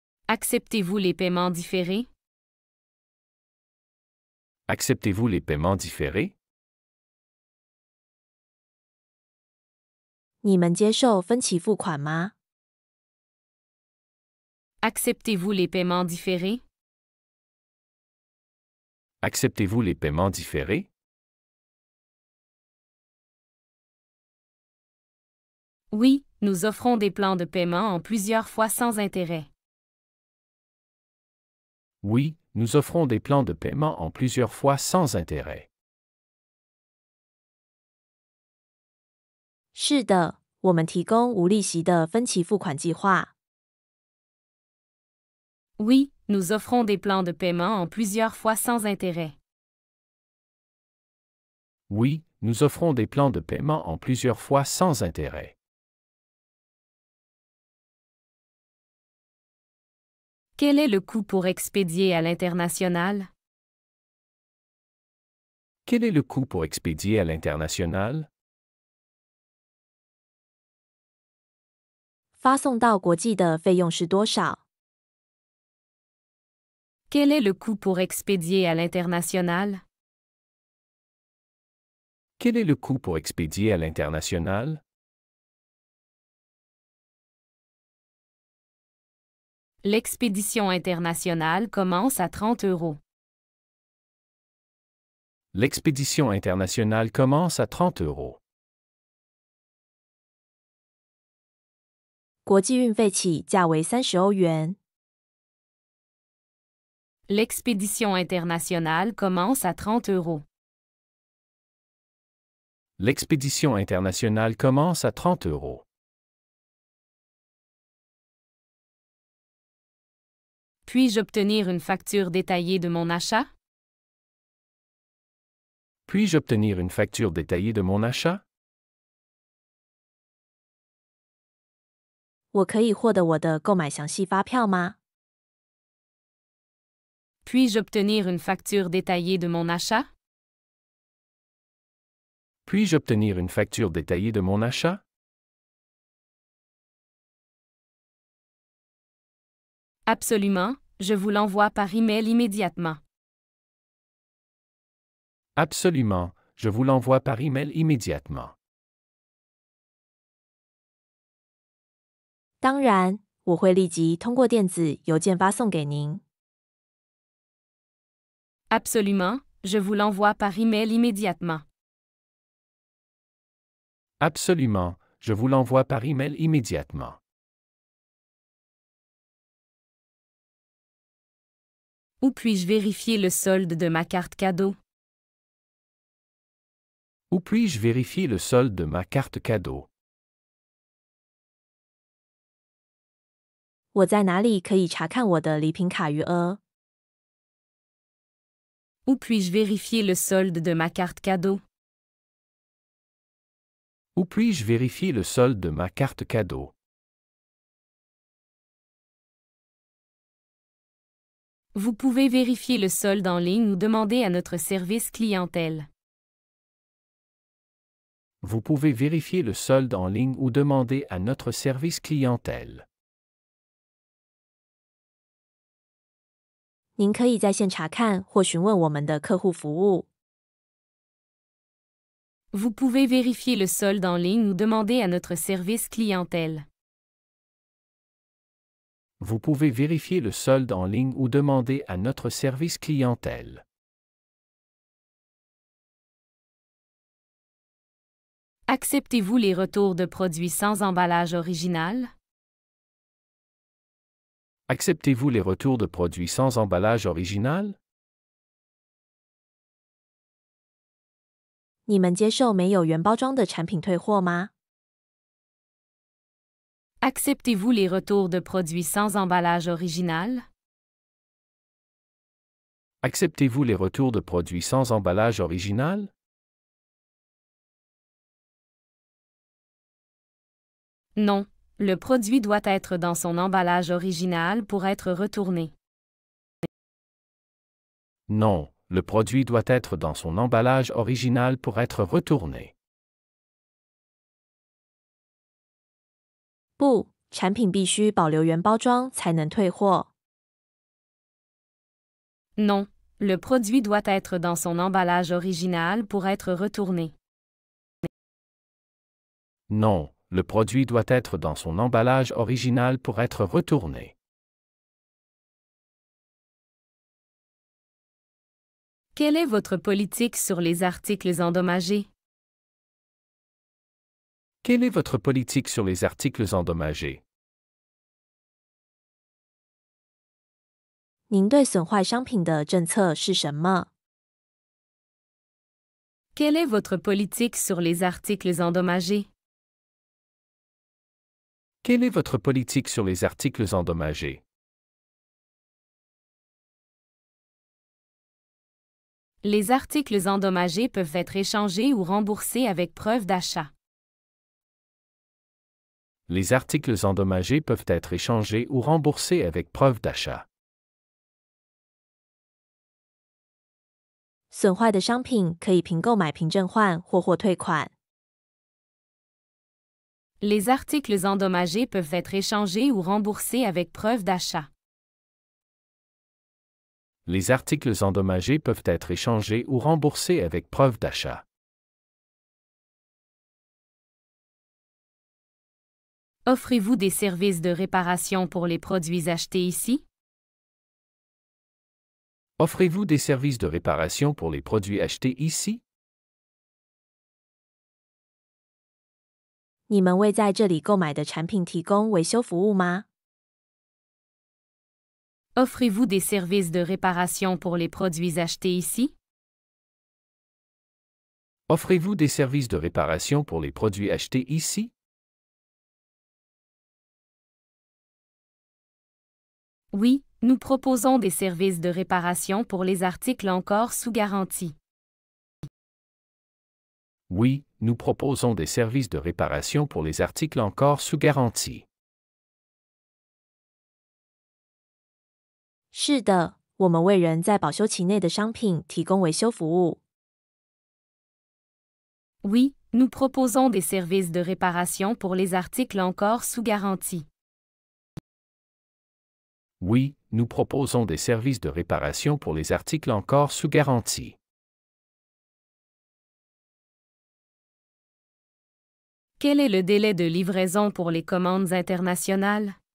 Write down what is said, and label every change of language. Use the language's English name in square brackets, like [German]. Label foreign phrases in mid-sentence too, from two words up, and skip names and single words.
[French] Acceptez-vous les paiements différés? Acceptez-vous les paiements différés? [Chinese] 你们接受分期付款吗？ [French] Acceptez-vous les paiements différés? Acceptez-vous les paiements différés? Oui, nous offrons des plans de paiement en plusieurs fois sans intérêt. Oui, nous offrons des plans de paiement en plusieurs fois sans intérêt. [Chinese] 是的，我们提供无利息的分期付款计划。 [French] Oui, nous offrons des plans de paiement en plusieurs fois sans intérêt. Oui, nous offrons des plans de paiement en plusieurs fois sans intérêt. Quel est le coût pour expédier à l'international? Quel est le coût pour expédier à l'international? [Chinese] 发送到国际的费用是多少？ [French] Quel est le coût pour expédier à l'international? Quel est le coût pour expédier à l'international? L'expédition internationale commence à 30 €. L'expédition internationale commence à 30 €. [Chinese] 国际运费起价为30欧元。 [French] L'expédition internationale commence à 30 €. L'expédition internationale commence à 30 €. Puis-je obtenir une facture détaillée de mon achat? Puis-je obtenir une facture détaillée de mon achat? [Chinese] 我可以获得我的购买详细发票吗？ [French] Puis-je obtenir une facture détaillée de mon achat? Puis-je obtenir une facture détaillée de mon achat? Absolument, je vous l'envoie par email immédiatement. Absolument, je vous l'envoie par email immédiatement. [Chinese] 当然，我会立即通过电子邮件发送给您。 [French] Absolument, je vous l'envoie par email immédiatement. Absolument, je vous l'envoie par email immédiatement. Où puis-je vérifier le solde de ma carte cadeau? Où puis-je vérifier le solde de ma carte cadeau? [Chinese] 我在哪里可以查看我的礼品卡余额？ [French] Où puis-je vérifier le solde de ma carte cadeau? Où puis-je vérifier le solde de ma carte cadeau? Vous pouvez vérifier le solde en ligne ou demander à notre service clientèle. Vous pouvez vérifier le solde en ligne ou demander à notre service clientèle. [Chinese] 您可以在线查看或询问我们的客户服务。 [French] Vous pouvez vérifier le solde en ligne ou demander à notre service clientèle. Vous pouvez vérifier le solde en ligne ou demander à notre service clientèle. Acceptez-vous les retours de produits sans emballage original? Acceptez-vous les retours de produits sans emballage original? [Chinese] 你们接受没有原包装的产品退货吗？ [French] Acceptez-vous les retours de produits sans emballage original? Acceptez-vous les retours de produits sans emballage original? Non, le produit doit être dans son emballage original pour être retourné. Non, le produit doit être dans son emballage original pour être retourné. [Chinese] 不，产品必须保留原包装才能退货。 [French] Non, le produit doit être dans son emballage original pour être retourné. Non, le produit doit être dans son emballage original pour être retourné. Quelle est votre politique sur les articles endommagés? Quelle est votre politique sur les articles endommagés? [Chinese] 您对损坏商品的政策是什么？ [French] Quelle est votre politique sur les articles endommagés? Quelle est votre politique sur les articles endommagés? Les articles endommagés peuvent être échangés ou remboursés avec preuve d'achat. Les articles endommagés peuvent être échangés ou remboursés avec preuve d'achat. [Chinese] 损坏的商品可以凭购买凭证换或退款。 [French] Les articles endommagés peuvent être échangés ou remboursés avec preuve d'achat. Les articles endommagés peuvent être échangés ou remboursés avec preuve d'achat. Offrez-vous des services de réparation pour les produits achetés ici? Offrez-vous des services de réparation pour les produits achetés ici? [Chinese] 你们为在这里购买的产品提供维修服务吗？ [French] Offrez-vous des services de réparation pour les produits achetés ici? Offrez-vous des services de réparation pour les produits achetés ici? Oui, nous proposons des services de réparation pour les articles encore sous garantie. Oui, nous proposons des services de réparation pour les articles encore sous garantie. [Chinese] 是的，我们为人在保修期内的商品提供维修服务。 [French] Oui, nous proposons des services de réparation pour les articles encore sous garantie. Oui, nous proposons des services de réparation pour les articles encore sous garantie. Quel est le délai de livraison pour les commandes internationales?